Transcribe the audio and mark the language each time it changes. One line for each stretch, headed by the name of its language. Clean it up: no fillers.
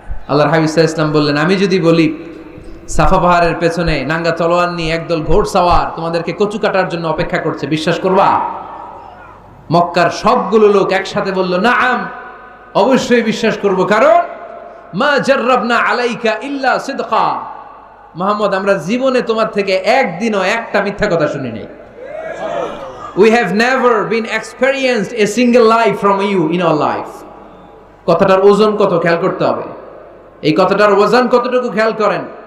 Bangla: আল্লাহর হাবিব সাল্লাল্লাহু আলাইহি ওয়াসাল্লাম বললেন, আমি যদি বলি সাফা পাহাড়ের পেছনে নাঙ্গা তলোয়ার নিয়ে একদল ঘোড়সাওয়ার তোমাদেরকে কচু কাটার জন্য অপেক্ষা করছে, বিশ্বাস করবা? মক্কার সবগুলো লোক একসাথে বলল, নাআম, অবশ্যই বিশ্বাস করব, কারণ
Arabic: মা জাররাবনা আলাইকা ইল্লা সিদকা,
Bangla: মুহাম্মদ আমরা জীবনে তোমার থেকে একদিনও একটা মিথ্যা কথা শুনি নাই।
English: We have never been experienced a single lie from you in our life.
Bangla: কথাটার ওজন কত খেয়াল করতে হবে, এই কথাটার ওজন কতটুকু খেয়াল করেন।